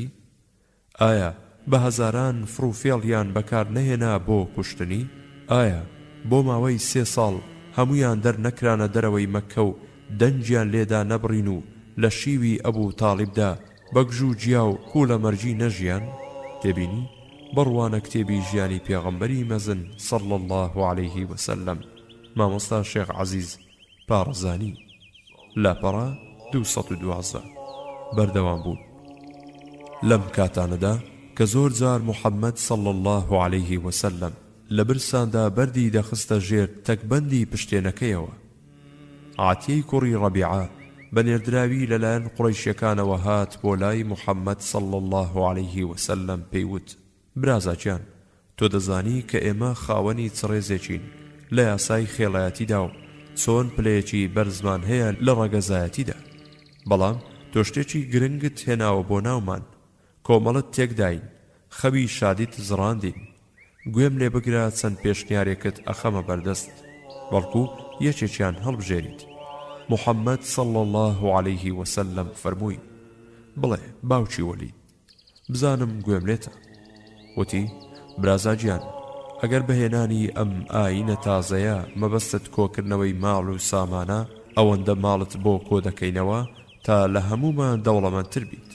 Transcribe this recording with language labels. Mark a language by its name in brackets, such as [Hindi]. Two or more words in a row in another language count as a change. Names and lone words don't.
[Central Kurdish] ئایا بە هەزاران فڕوفێڵیان بەکار نەهێنا بۆ کوشتنی؟ ئایا بۆ ماوەی 3 ساڵ هەمویان دەرنەکرانە دەرەوەی مەککە و دەنجیان لێدا نەبڕین و لە شیوی ئەبوو تاڵیبدا بەگژ و جیا و کوولە مەرجی نەژیان؟ تێبینی بڕوانە کتێبی ژیانی پێغەمبەری مەزن [Arabic] صلى الله عليه وسلم [Central Kurdish] مامۆستا شێخ عەزیز پارەزانی لاپەڕا 212 بەردەوام بوون. لەم کاتانەدا کە زۆر جار محەممەد [Arabic] صلى الله عليه وسلم [Central Kurdish] لە برساندا بەردی دەخستە ژێر تەکبەندی پشتێنەکەیەوە. عاتیەی کوڕی ڕەبیعە بە نێردراوی لەلایەن قوڕەیشیەکانەوە هات بۆ لای محەممەد [Arabic] صلى الله عليه وسلم [Central Kurdish] پێیوت برازاجیان تۆ دەزانی کە ئێمە خاوەنی چڕێزێکین لە یاسای خێڵایەتیدا و چۆن پلەیەکی بەرزمان هەیە لە ڕەگەزایەتیدا، بەڵام تۆ شتێکی گرنگت هێناوە بۆ ناومان، کۆمەڵت تێکداین، خەوی شادیت زڕاندین، گوێم لێ بگرە چەند پێشنیارێکت ئەخەمە بەردەست، بەڵکو یەکێکیان هەڵبژێریت. محەممەد [Arabic] صلى الله عليه وسلم [Central Kurdish] فەرمووی بڵێ باوکی وەلید بزانم گوێم لێتە. وتی برازاجیان ئەگەر بەهێنانی ئەم ئاینە تازەیە مەبەستت کۆکردنەوەی ماڵ و سامانە ئەوەندە ماڵت بۆ کۆ دەکەینەوە تا لە هەمومان دەوڵەمەندتر بیت.